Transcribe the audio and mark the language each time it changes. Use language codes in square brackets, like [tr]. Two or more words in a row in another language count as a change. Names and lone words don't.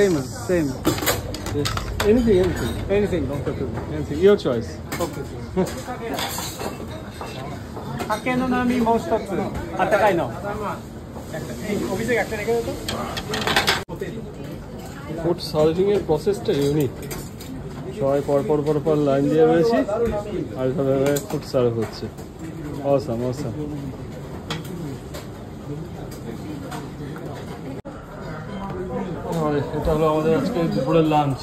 [en] Same. Yes. Anything. Anything, okay. Anything. Your choice. Okay. [ja] 酒の波もう一つ、あったかいの。お店が来てないけど。 [en] food serving [bn] এর প্রসেসটা ইউনিক। সবাই পর লাইন দিয়ে রয়েছি আর এভাবে [en] food serve [bn] হচ্ছে। অসাম। এটা হলো আমাদের আজকে দুপুরের লাঞ্চ।